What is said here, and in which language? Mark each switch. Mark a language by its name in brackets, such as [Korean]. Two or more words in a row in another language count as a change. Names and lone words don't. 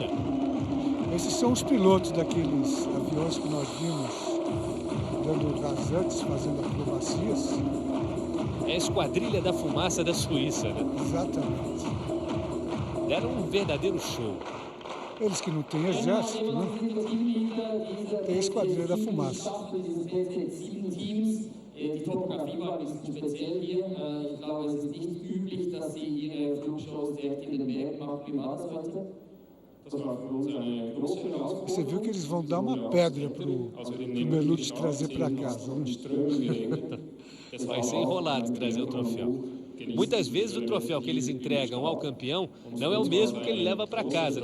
[Portuguese] Esses são os pilotos daqueles aviões que nós vimos dando rasantes, fazendo acrobacias. É a Esquadrilha da Fumaça da Suíça, né? Exatamente. Deram um verdadeiro show. Eles que não têm exército, né? Tem a Esquadrilha da Fumaça. [German] Die Topografie war ein bisschen speziell hier. Ich glaube, es ist nicht üblich, dass sie ihre Flugshows direkt in den Bergen machen. Wie war das heute? [Portuguese] Você viu que eles vão dar uma pedra para o Bellucci trazer para casa, né? Vai ser enrolado trazer o troféu. Muitas vezes o troféu que eles entregam ao campeão não é o mesmo que ele leva para casa.